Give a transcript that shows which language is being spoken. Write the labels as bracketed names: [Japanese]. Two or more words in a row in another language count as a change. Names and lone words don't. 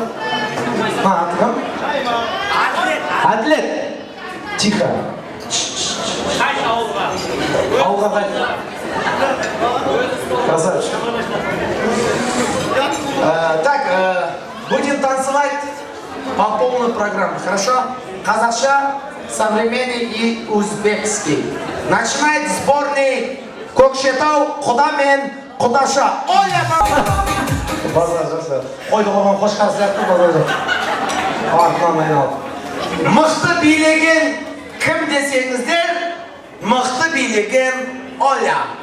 [Kazakh] Аты кім? Әділет. Тихо. Ауылға қайт. [Russian] Красавчик. Так, будем танцевать по полной программе, хорошо? Казахша, современный и узбекский. Начинает сборный Көкшетау, Құда мен Құдаша. [Kazakh] Оля, базар жақсы. Қойды қойған қошқар сияқты базар жақсы. Артынан айналып. Мықты билеген кім десеңіздер, мықты билеген Оля.